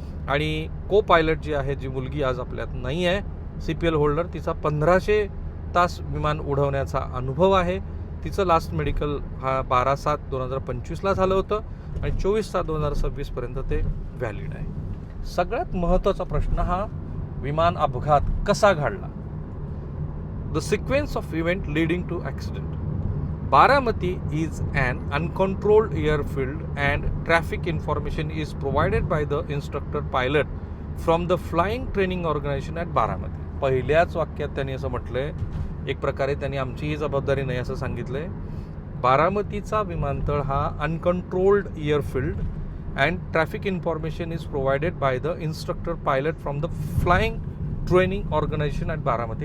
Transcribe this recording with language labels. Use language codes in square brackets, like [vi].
[mr] आणि को पायलट जी आहे, जी मुलगी आज आपल्यात नाही आहे, CPL होल्डर, तिचा 1500 तास विमान उडवण्याचा अनुभव आहे. तिचं लास्ट मेडिकल हा 12/7/2025 झालं होतं आणि 24/7/2026 पर्यंत ते व्हॅलिड आहे. सगळ्यात महत्त्वाचा प्रश्न हा विमान अपघात कसा घडला. [en] The sequence of event leading to accident. Baramati is an uncontrolled airfield and traffic information is provided by the instructor pilot from the flying training organization at Baramati. [mr] पहिल्याच वाक्यात त्यांनी असं म्हटलंय, एक प्रकारे त्यांनी आमची ही जबाबदारी नाही असं सांगितलंय. बारामतीचा विमानतळ हा [en] Uncontrolled airfield and traffic information is provided by the instructor pilot from the flying training organization at Baramati.